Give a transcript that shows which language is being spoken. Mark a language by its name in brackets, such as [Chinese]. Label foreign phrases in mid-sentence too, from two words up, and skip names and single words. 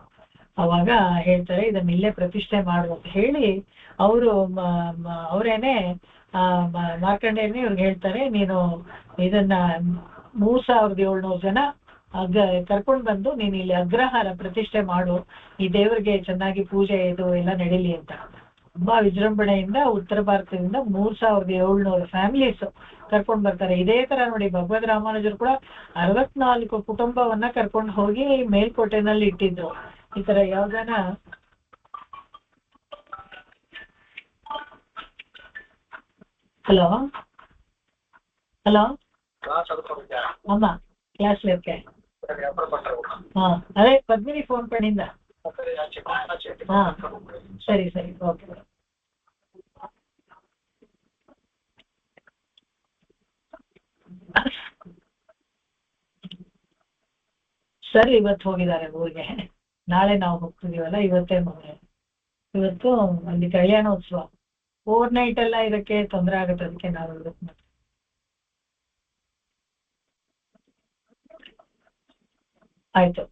[Kannada] ಅವಾಗ ಹೇಳ್ತಾರೆ ಇದನ್ನ ಇಲ್ಲೇ ಪ್ರತಿಷ್ಠೆ ಮಾಡು ಅಂತ ಹೇಳಿ ಅವರೇನೆ ಮಾರ್ಕಂಡೇಯನೇ ಇವ್ರಿಗೆ ಹೇಳ್ತಾರೆ, ನೀನು ಇದನ್ನ 3700 ಜನ ಕರ್ಕೊಂಡು ಬಂದು ನೀನು ಇಲ್ಲಿ ಅಗ್ರಹಾರ ಪ್ರತಿಷ್ಠೆ ಮಾಡು, ಈ ದೇವರಿಗೆ ಚೆನ್ನಾಗಿ ಪೂಜೆ ಇದು ಎಲ್ಲ ನಡೀಲಿ ಅಂತ. ತುಂಬಾ ವಿಜೃಂಭಣೆಯಿಂದ ಉತ್ತರ ಭಾರತದಿಂದ 3700 ಫ್ಯಾಮಿಲೀಸ್ ಕರ್ಕೊಂಡು ಬರ್ತಾರೆ. ಇದೇ ತರ ನೋಡಿ ಭಗವದ್ ರಾಮಾನುಜರು ಕೂಡ 64 ಕುಟುಂಬವನ್ನ ಕರ್ಕೊಂಡು ಹೋಗಿ ಮೇಲ್ಕೋಟೆನಲ್ಲಿ ಇಟ್ಟಿದ್ರು. ಈ ತರ ಯಾವ್ದಾನ [Tamil] ஹலோ ஆமா கிளாஸ்ல இருக்கேன். அதே பத்மினி ஃபோன் பண்ணியிருந்தா. சரி ஓಕೆ. [Kannada] ಸರ್ ಇವತ್ತು ಹೋಗಿದ್ದಾರೆ ಊರಿಗೆ. ನಾಳೆ ನಾವು ಹೋಗ್ತಿದೀವಲ್ಲ, ಇವತ್ತು ಅಲ್ಲಿ ಕಲ್ಯಾಣೋತ್ಸವ [English] over night [Kannada] ಎಲ್ಲ ಇದಕ್ಕೆ ತೊಂದರೆ ಆಗುತ್ತೆ, ಅದಕ್ಕೆ ನಾವು ಆಯ್ತು.